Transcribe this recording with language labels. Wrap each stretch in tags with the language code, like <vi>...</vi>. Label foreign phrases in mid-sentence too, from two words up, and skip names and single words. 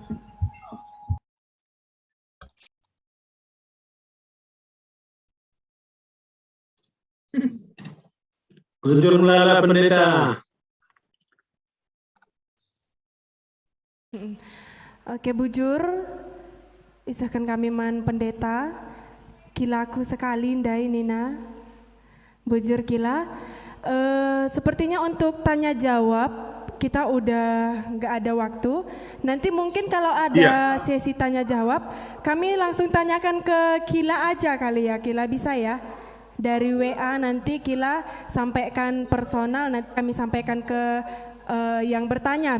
<btx>Bujur melala pendeta. Oke bujur, isahkan kami man pendeta. Kilaku sekali ndai Nina. Bujur kila.</btx> <id>Sepertinya untuk tanya jawab kita udah nggak ada waktu. Nanti mungkin kalau ada sesi tanya jawab, kami langsung tanyakan ke Kila aja kali ya. Kila bisa ya? Dari WA nanti Kila sampaikan personal, nanti kami sampaikan ke yang bertanya.</id>